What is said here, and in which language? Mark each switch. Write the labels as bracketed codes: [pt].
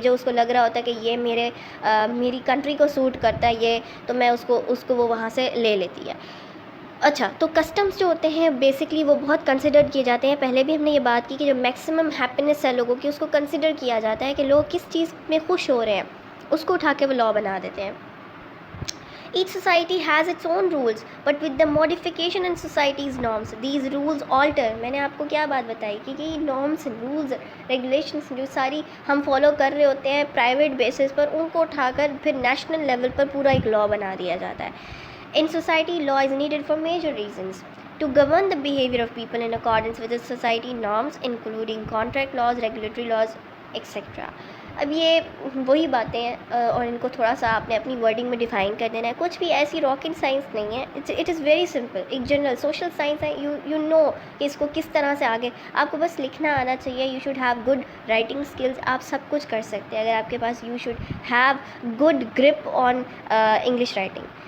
[ur] جو اس کو لگ رہا ہوتا ہے کہ یہ میری کنٹری کو سوٹ کرتا ہے یہ، تو میں اس کو وہ وہاں سے لے لیتی ہے. اچھا، تو کسٹمز جو ہوتے ہیں بیسکلی وہ بہت کنسیڈر کیے جاتے ہیں. پہلے بھی ہم نے یہ بات کی کہ جو میکسیمم ہیپینس ہے لوگوں کی، اس کو کنسیڈر کیا جاتا ہے کہ لوگ کس چیز میں خوش ہو رہے ہیں، اس کو اٹھا کے وہ لا بنا دیتے ہیں. [en] Each society has its own rules, but with the modification in society's norms, these rules alter. [ur] میں نے آپ کو کیا بات بتائی کہ یہ نارمس، رولز، ریگولیشنس جو ساری ہم فالو کر رہے ہوتے ہیں پرائیویٹ بیسس پر، ان کو اٹھا کر پھر نیشنل لیول پر پورا ایک لا بنا دیا جاتا ہے. [en] In society, law is needed for major reasons. To govern the behavior of people in accordance with the society norms, including contract laws, regulatory laws, etc. [ur] اب یہ وہی باتیں ہیں اور ان کو تھوڑا سا آپ نے اپنی ورڈنگ میں ڈیفائن کر دینا ہے. کچھ بھی ایسی راکٹ سائنس نہیں ہے. [en] It is very simple. [ur] ایک جنرل سوشل سائنس ہے. یو نو کہ اس کو کس طرح سے آگے آپ کو بس لکھنا آنا چاہیے. [en] You should have good writing skills. [ur] آپ سب کچھ کر سکتے ہیں اگر آپ کے پاس [en] You should have good grip on English writing.